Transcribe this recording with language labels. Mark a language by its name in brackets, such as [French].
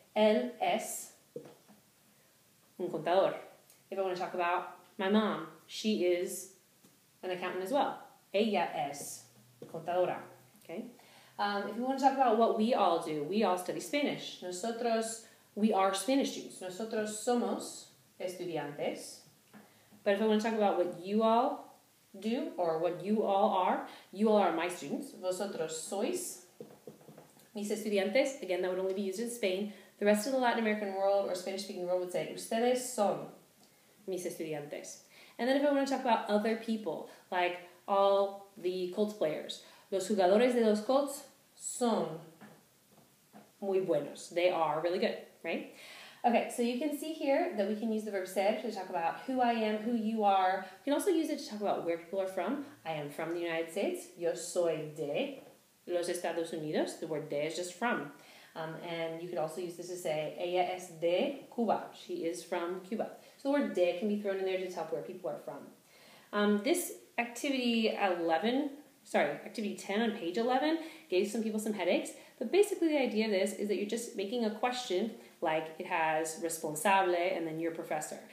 [Spanish] Él es un contador. [English] If I want to talk about my mom, she is an accountant as well. Ella es contadora. Okay? If we want to talk about what we all do, we all study Spanish. Nosotros, we are Spanish students. [Spanish] Nosotros somos estudiantes. [English] But if I want to talk about what you all do or what you all are my students. [Spanish] Vosotros sois mis estudiantes. [English] Again, that would only be used in Spain. The rest of the Latin American world or Spanish-speaking world would say, ustedes son mis estudiantes. And then if I want to talk about other people, like all the Colts players, los jugadores de los Colts son muy buenos. They are really good, right? Okay, so you can see here that we can use the verb ser to talk about who I am, who you are. We can also use it to talk about where people are from. I am from the United States. [Spanish] Yo soy de los Estados Unidos. [English] The word de is just from. And you could also use this to say, ella es de Cuba. She is from Cuba. So the word de can be thrown in there to tell where people are from. This activity 10 on page 11 gave some people some headaches. But basically the idea of this is that you're just making a question like it has responsable and then your professor.